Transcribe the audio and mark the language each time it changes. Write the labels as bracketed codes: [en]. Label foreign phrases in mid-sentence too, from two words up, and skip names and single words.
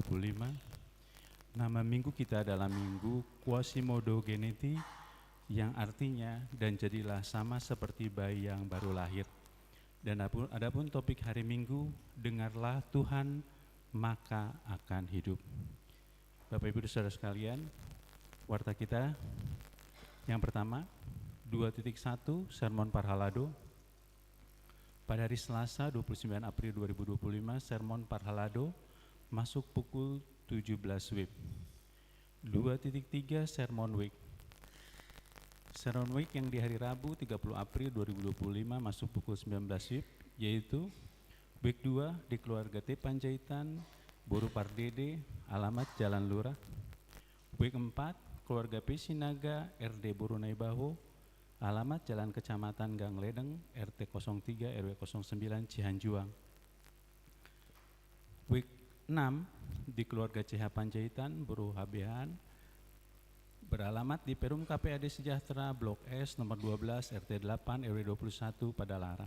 [id] Nama minggu kita adalah Minggu Quasimodo Geneti, yang artinya dan jadilah sama seperti bayi yang baru lahir. Dan adapun topik hari Minggu, dengarlah Tuhan maka akan hidup. Bapak Ibu Saudara sekalian, warta kita yang pertama 2.1 Sermon Parhalado. Pada hari Selasa 29 April 2025, Sermon Parhalado masuk pukul 17 WIB. 2.3 Sermon Week. Sermon Week yang di hari Rabu 30 April 2025 masuk pukul 19 WIB, yaitu Week 2 di keluarga T. Panjaitan, Boru Pardede, alamat Jalan Lurah. Week 4, keluarga P. Sinaga, RD Borunai Baho, alamat Jalan Kecamatan Gang Ledeng, RT 03 RW 09 Cihanjuang. Week 6, di keluarga CH Panjaitan, Boru Habehan, beralamat di Perum KPAD Sejahtera, Blok S, nomor 12, RT 8 RW 21 Padalarang.